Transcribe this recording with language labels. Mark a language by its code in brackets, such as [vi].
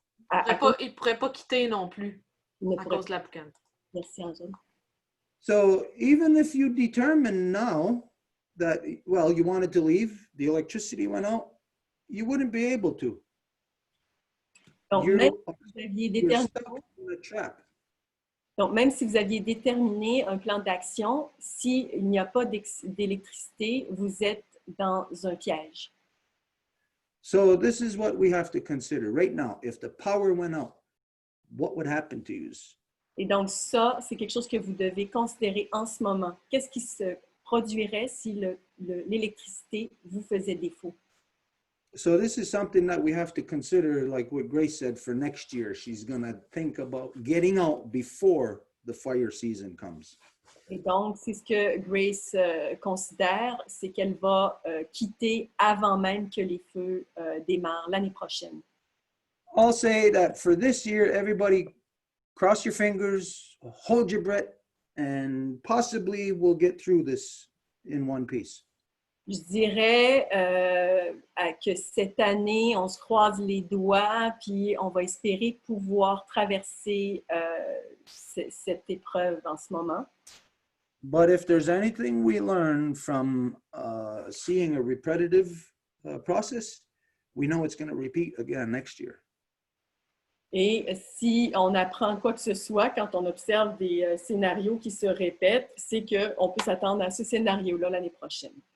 [fr] Ils ne pourraient pas quitter non plus Ils ne à pourraient cause de la boucane. Merci, Angèle. [en] So even if you determine now that, well, you wanted to leave, the electricity went out, you wouldn't be able to. [fr] Donc, [en] You're [fr] même [en] stuck in a trap. [fr] Donc, même si vous aviez déterminé un plan d'action, s'il n'y a pas d'électricité, vous êtes dans un piège. [en] So this is what we have to consider right now. If the power went out, what would happen to you? [fr] Et donc, ça, c'est quelque chose que vous devez considérer en ce moment. Qu'est-ce qui se produirait si l'électricité vous faisait défaut? [en] So this is something that we have to consider, like what Grace said, for next year. She's going to think about getting out before the fire season comes. [fr] Et donc, c'est ce que Grace considère, c'est qu'elle va quitter avant même que les feux démarrent l'année prochaine. [en] I'll say that for this year, everybody cross your fingers, hold your breath, and possibly we'll get through this in one piece. [fr] Je dirais que cette année, on se croise les doigts, puis on va espérer pouvoir traverser cette épreuve en ce moment. [en] But if there's anything we learn from seeing a repetitive process, we know it's going to repeat again next year. [fr] Et si on apprend quoi que ce soit quand on observe des scénarios qui se répètent, c'est qu'on peut s'attendre à ce scénario-là l'année prochaine.